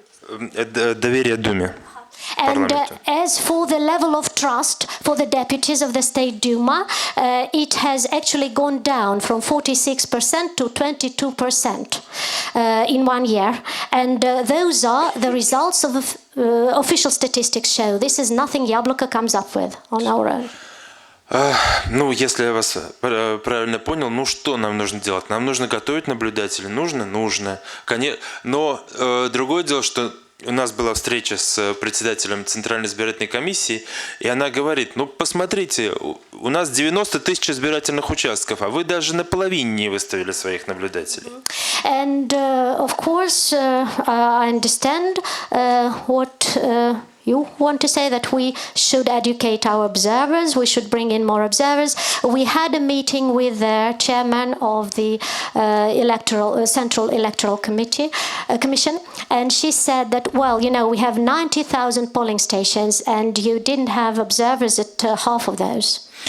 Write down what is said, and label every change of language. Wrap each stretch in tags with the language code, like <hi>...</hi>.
<ru>Доверие Думе.</ru> <en>And as for the level of trust for the deputies of the State Duma, it has actually gone down from 46% to 22% in 1 year. And those are the results of official statistics show. This is nothing Yabloko comes up with on our own.</en> <ru>Ну, если я вас правильно понял, ну что нам нужно делать? Нам нужно готовить наблюдателей. Нужно? Нужно. Но другое дело, что у нас была встреча с председателем Центральной избирательной комиссии, и она говорит, ну посмотрите, у нас 90 тысяч избирательных участков, а вы даже наполовине не выставили своих наблюдателей.</ru> <en>And of course, I understand what you want to say, that we should educate our observers, we should bring in more observers. We had a meeting with the chairman of the Central Electoral Commission, and she said that, well, you know, we have 90,000 polling stations, and you didn't have observers at half of those.</en>